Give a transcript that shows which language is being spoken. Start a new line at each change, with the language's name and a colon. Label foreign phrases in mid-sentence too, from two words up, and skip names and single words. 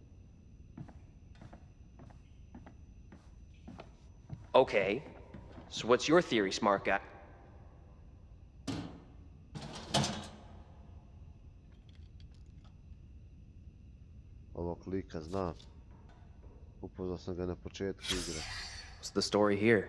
English: Okay, so what's your theory, smart guy?
Croatian: Ovog lika znam. Upoznao sam ga na početku igre.
English: What's the story here?